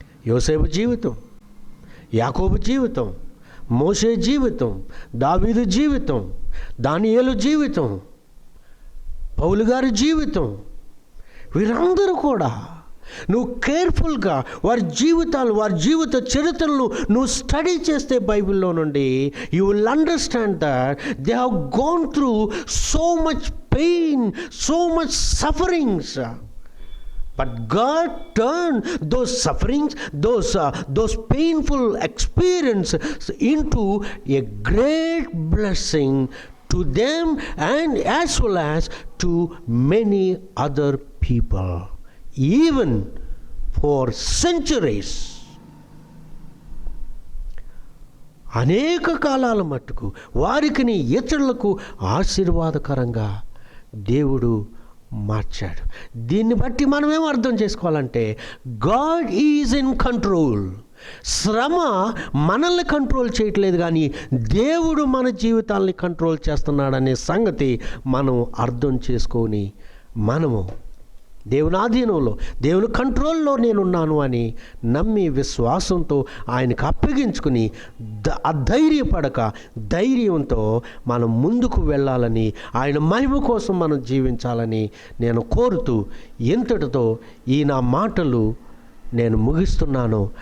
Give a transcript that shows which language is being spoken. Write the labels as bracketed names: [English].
[Telugu] యోసేపు జీవితం, యాకోబు జీవితం, మోషే జీవితం, దావీదు జీవితం, దానియేలు జీవితం, పౌలు గారి జీవితం, వీరందరూ కూడా నువ్వు కేర్ఫుల్గా వారి జీవితాలు, వారి జీవిత చరిత్రలను నువ్వు స్టడీ చేస్తే బైబిల్లో నుండి [English] You will understand that they have gone through so much pain, so much sufferings. But God turned those sufferings, those painful experiences into a great blessing to them and as well as to many other people, even for centuries. [Telugu] అనేక కాలాల మట్టుకు వారికి ఇతరులకు ఆశీర్వాదకరంగా దేవుడు మార్చాడు. దీన్ని బట్టి మనం ఏం అర్థం చేసుకోవాలంటే [English] God is in control. [Telugu] శ్రమ మనల్ని కంట్రోల్ చేయట్లేదు, కానీ దేవుడు మన జీవితాల్ని కంట్రోల్ చేస్తున్నాడనే సంగతి మనం అర్థం చేసుకొని మనము దేవుని ఆధీనంలో, దేవుని కంట్రోల్లో నేనున్నాను అని నమ్మి విశ్వాసంతో ఆయనకు అప్పగించుకుని అధైర్యపడక ధైర్యంతో మనం ముందుకు వెళ్ళాలని, ఆయన మహిమ కోసం మనం జీవించాలని నేను కోరుతూ ఇంతటితో ఈ నా మాటలు నేను ముగిస్తున్నాను.